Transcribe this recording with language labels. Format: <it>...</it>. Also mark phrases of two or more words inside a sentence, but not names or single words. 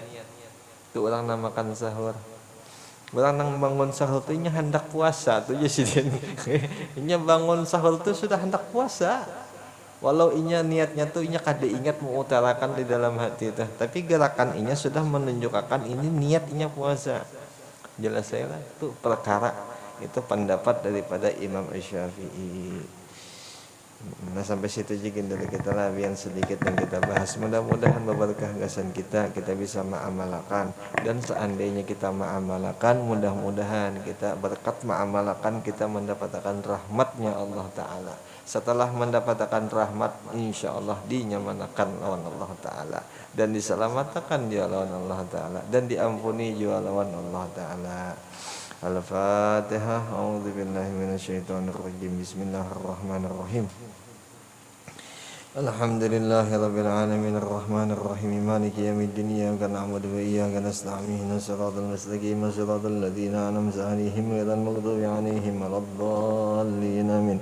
<bjn>Itu orang yang makan sahur. Orang nang bangun sahur tu inya hendak puasa tu je sidin. Inya bangun sahur tu sudah hendak puasa. Walau inya niatnya tu inya kada ingat mengutarakan di dalam hati tu, tapi gerakan inya sudah menunjukkan ini niat inya puasa.</bjn> <id>Jelas saya lah tu perkara itu pendapat daripada Imam Asy-Syafi'i. Nah sampai situ juga dulu kita lah yang sedikit yang kita bahas. Mudah-mudahan berkah gasan kita bisa mengamalkan. Dan seandainya kita mengamalkan, mudah-mudahan kita berkat mengamalkan kita mendapatkan rahmatnya Allah Ta'ala. Setelah mendapatkan rahmat,</id> <ar>إن شاء الله</ar> <id>dinyamanakan lawan Allah Ta'ala, dan diselamatkan dia lawan Allah Ta'ala, dan diampuni juga lawan Allah Ta'ala.</id> <ar>الفاتحة. أعوذ بالله من الشيطان الرجيم. بسم الله الرحمن الرحيم. الحمد لله رب العالمين الرحمن الرحيم مالك يوم الدين إياك نعبد وإياك نستعين اهدنا الصراط المستقيم صراط الذين أنعمت عليهم غير المغضوب عليهم ولا الضالين آمين.</ar>